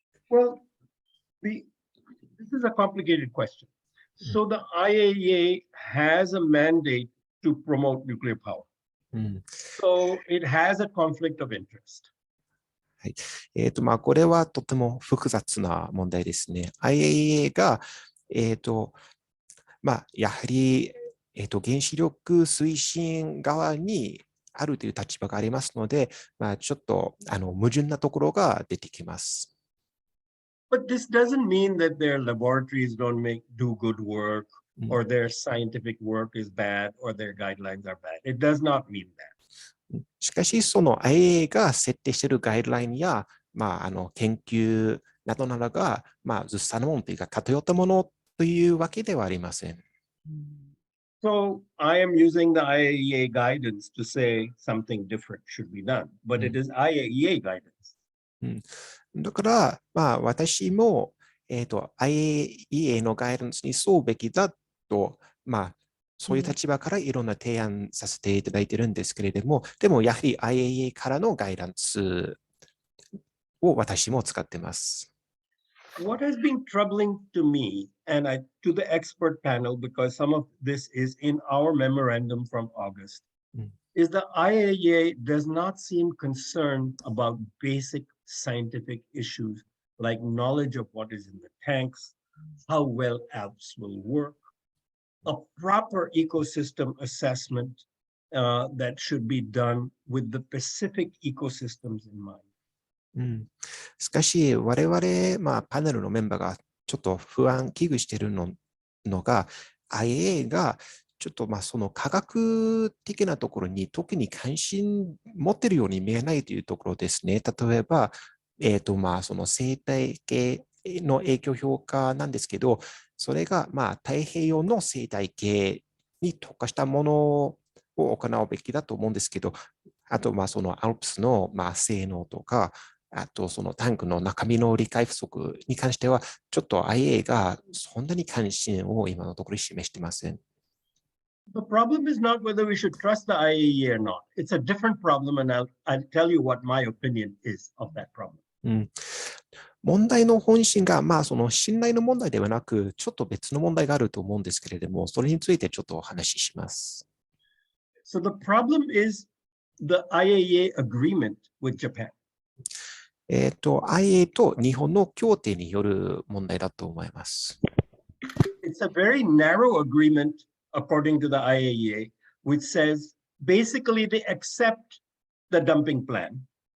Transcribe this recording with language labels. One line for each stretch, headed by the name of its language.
English: Well, this is a complicated question. So the IAEA has a mandate to promote nuclear power. So it has a conflict of interest.
Japanese: はい。これはとても複雑な問題ですね。IAEA が、やはり、原子力推進側にあるという立場がありますので、ちょっと矛盾なところが出てきます。
English: But this doesn't mean that their laboratories don't do good work, or their scientific work is bad, or their guidelines are bad. It does not mean that.
Japanese: しかし、その IAEA が設定しているガイドラインや、研究などなどが、ずさなものというか偏ったものというわけではありません。
English: So I am using the IAEA guidance to say something different should be done, but it is IAEA guidance.
Japanese: だから、私も、IAEA のガイダンスに沿うべきだと、そういう立場からいろんな提案させていただいているんですけれども、でもやはり IAEA からのガイダンスを私も使っています。
English: What has been troubling to me and to the expert panel, because some of this is in our memorandum from August, is the IAEA does not seem concerned about basic scientific issues like knowledge of what is in the tanks, how well apps will work, a proper ecosystem assessment that should be done with the Pacific ecosystems in mind.
Japanese: しかし、我々、パネルのメンバーがちょっと危惧しているのが、IA がちょっとその科学的なところに特に関心持っているように見えないというところですね。例えば、その生態系の影響評価なんですけど、それが太平洋の生態系に特化したものを行うべきだと思うんですけど、あとそのアルプスの性能とか、あとそのタンクの中身の理解不足に関しては、ちょっと IA がそんなに関心を今のところ示していません。
English: The problem is not whether we should trust the IAEA or not. It's a different problem, and I'll tell you what my opinion is of that problem.
Japanese: 問題の本心が、その信頼の問題ではなく、ちょっと別の問題があると思うんですけれども、それについてちょっとお話しします。
English: So the problem is the IAEA agreement with Japan.
Japanese: IA と日本の協定による問題だと思います。
English: It's a very narrow agreement, according to the IAEA, which says basically they accept the dumping plan.